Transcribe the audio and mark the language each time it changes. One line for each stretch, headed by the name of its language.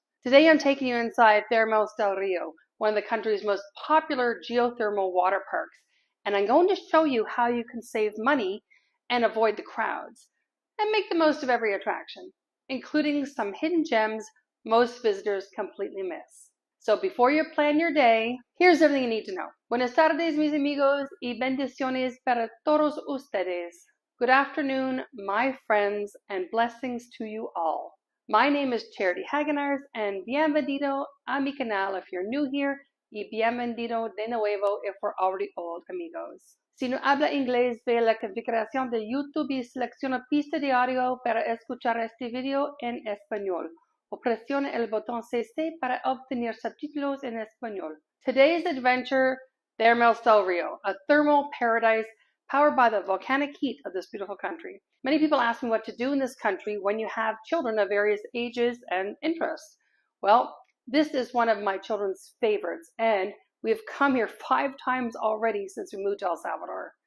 English: Today I'm taking you inside Termos del Río, one of the country's most popular geothermal water parks, and I'm going to show you how you can save money and avoid the crowds, and make the most of every attraction, including some hidden gems most visitors completely miss. So before you plan your day, here's everything you need to know.
Spanish: Buenas tardes, mis amigos, y bendiciones para todos ustedes.
English: Good afternoon, my friends, and blessings to you all. My name is Charity Hagenaars, and
Spanish: bienvenido a mi canal
English: if you're new here,
Spanish: y bienvenido de nuevo
English: if we're already old amigos.
Spanish: Si no habla inglés, ve a la configuración de YouTube y selecciona pista de audio para escuchar este video en español. O presione el botón CC para obtener subtítulos en español.
English: Today's adventure, Termos del Río, a thermal paradise powered by the volcanic heat of this beautiful country. Many people ask me what to do in this country when you have children of various ages and interests. Well, this is one of my children's favorites, and we've come here 5 times already since we moved to El Salvador.